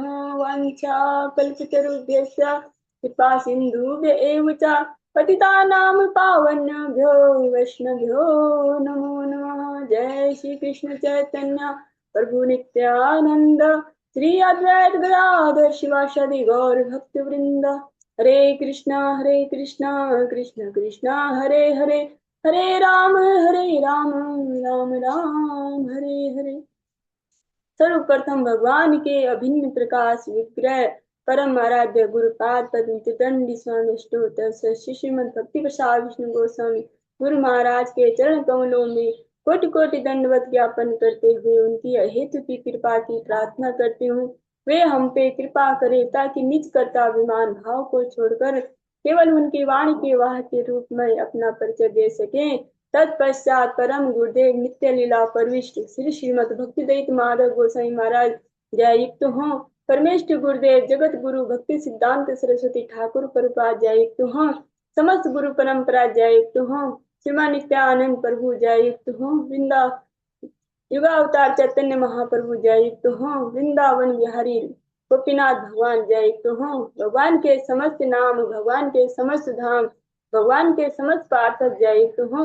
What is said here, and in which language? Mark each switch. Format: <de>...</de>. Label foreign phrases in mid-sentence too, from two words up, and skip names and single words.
<sa>वाञ्छा कल्पतरुभ्यश्च कृपा सिन्धुभ्य एव च पतितानां पावनेभ्यो वैष्णवेभ्यो नमो नमः। जय श्री कृष्ण चैतन्य प्रभु नित्यानंद श्री अद्वैत गदाधर शिवासादि गौर भक्त वृंद। हरे कृष्णा कृष्ण कृष्णा हरे हरे हरे राम राम राम हरे हरे।</sa> <hi>सर्वप्रथम भगवान के अभिन्न प्रकाश विग्रह परम आराध्य गुरुपाद पद्म दंडी स्वामी अष्टोत्तर श्रीमद भक्ति प्रसाद विष्णु गोस्वामी गुरु महाराज के चरण कमलों में कोटि कोटि दंडवत ज्ञापन करते हुए उनकी अहेतु की कृपा की प्रार्थना करती हूँ। वे हम पे कृपा करें ताकि निज कर्ताभिमान भाव को छोड़कर केवल उनकी वाणी के वाह के रूप में अपना परिचय दे सके। तत्पश्चात परम गुरुदेव नित्य लीला परविष्ट श्री श्रीमद भक्ति दयित माधव गोसाई महाराज जययुक्त हो। परमेष्ठ गुरुदेव जगत गुरु भक्ति सिद्धांत सरस्वती ठाकुर प्रभुपाद जययुक्त हो। समस्त गुरु परंपरा जययुक्त हो। श्रीमान नित्यानंद प्रभु जययुक्त हो। वृंदा युगावतार चैतन्य महाप्रभु जययुक्त हो। वृंदावन बिहारी गोपीनाथ भगवान जययुक्त हो। भगवान के समस्त नाम भगवान के समस्त धाम भगवान के समस्त पार्षद जययुक्त हो।</hi>